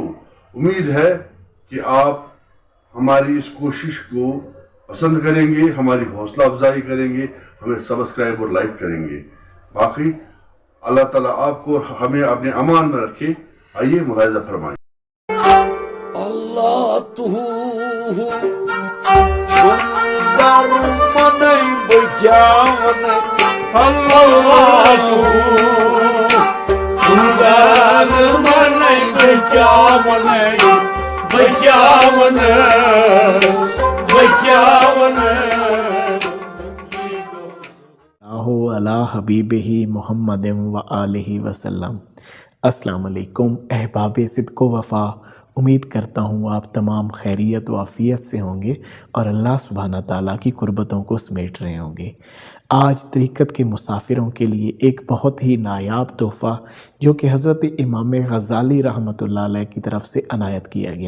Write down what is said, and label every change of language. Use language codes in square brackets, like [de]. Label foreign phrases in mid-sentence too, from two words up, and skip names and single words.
[ur] امید ہے کہ آپ ہماری اس کوشش کو پسند کریں گے، ہماری حوصلہ افزائی کریں گے، ہمیں سبسکرائب اور لائک کریں گے۔ باقی اللہ تعالیٰ آپ کو ہمیں اپنے امان میں رکھے۔ آئیے ملاحظہ فرمائیں۔ اللہ تو سندر منئی بچاون، اللہ تو سندر منئی بچاون، بچاون بچاون۔ [ar] علی حبیبہ محمد و آلہ وسلم۔ السلام علیکم [ur] احباب صدق و وفا، امید کرتا ہوں آپ تمام خیریت و عافیت سے ہوں گے اور اللہ سبحانہ تعالیٰ کی قربتوں کو سمیٹ رہے ہوں گے۔ آج طریقت کے مسافروں کے لیے ایک بہت ہی نایاب تحفہ جو کہ حضرت امام غزالی [ar] رحمۃ اللہ علیہ [ur] کی طرف سے عنایت کیا گیا۔